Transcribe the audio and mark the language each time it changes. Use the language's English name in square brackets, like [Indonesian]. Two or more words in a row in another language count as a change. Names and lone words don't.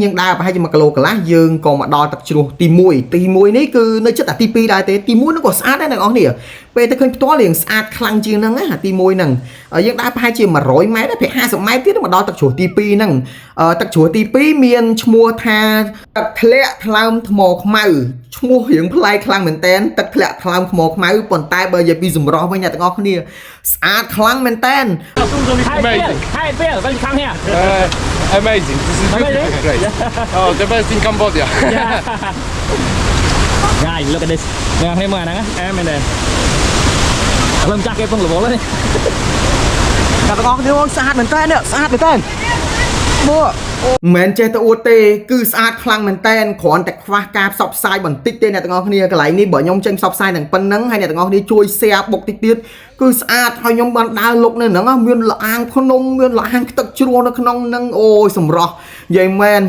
[Khmer] យើងដើរប្រហែលជា1គីឡូកន្លះយើងក៏មកដល់ទឹកជ្រោះទី1នេះគឺនៅចិត្តទី2ដែរទេទី1នោះក៏ស្អាតដែរអ្នកទាំងអស់គ្នាពេលទៅឃើញផ្ទាល់រៀងស្អាតខ្លាំងជាងហ្នឹងណាទី1ហ្នឹងយើងដើរប្រហែលជា100ម៉ែត្រដល់50ម៉ែត្រទៀតមកដល់ទឹកជ្រោះទី2ហ្នឹងទឹកជ្រោះទី2មានឈ្មោះថាទឹកធ្លាក់ថ្លើមថ្មខ្មៅឈ្មោះរៀងប្លែកខ្លាំងមែនតើទឹកធ្លាក់ថ្លើមថ្មខ្មៅប៉ុន្តែបើនិយាយពីសម្រស់វិញអ្នកទាំងអស់គ្នាស្អាតខ្លាំងមែនតើ [English] Amazing, this is beautiful place. Oh, the best in Cambodia. Guys, look at this. [Vietnamese] Nè, thêm mà nè, em này. Lâm chắc cái phong lửa bố lên đi. Các bạn có thấy không? [Khmer] Sátមែនតើនេះស្អាតមែនតើមិនចេះទៅអួតទេគឺស្អាតខ្លាំងមែនតែនគ្រាន់តែខ្វះការផ្សព្វផ្សាយបន្តិចទេអ្នកទាំងអស់គ្នាកន្លែងនេះបើខ្ញុំចេញផ្សព្វផ្សាយទាំងប៉ុណ្ណឹងហើយអ្នកទាំងអស់គ្នាជួយ share បុកតិចទៀតគឺស្អាតហើយខ្ញុំបានដើរលុកនៅហ្នឹងមានលអាងភ្នំមានលអាងទឹកជ្រោះនៅក្នុងហ្នឹងអូយសម្រស់និយាយមែន